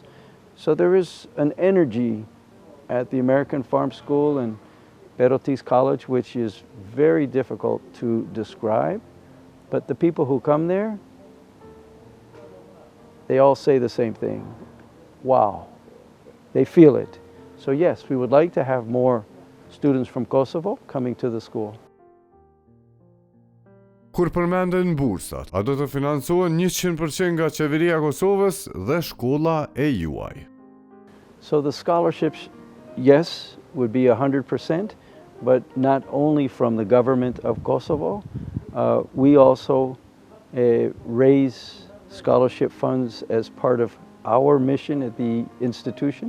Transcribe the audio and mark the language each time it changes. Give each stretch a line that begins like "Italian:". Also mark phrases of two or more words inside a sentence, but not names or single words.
English: So there is an energy at the American Farm School and Perotis College, which is very difficult to describe. But the people who come there, they all say the same thing. Wow, they feel it. So yes, we would like to have more students from Kosovo coming to the school.
Albanian: Kur përmenden bursat, a do të financohen 100% nga qeveria e Kosovës dhe shkolla e juaj?
English: So the scholarships, yes, would be 100%, but not only from the government of Kosovo. We also raise scholarship funds as part of our mission at the institution.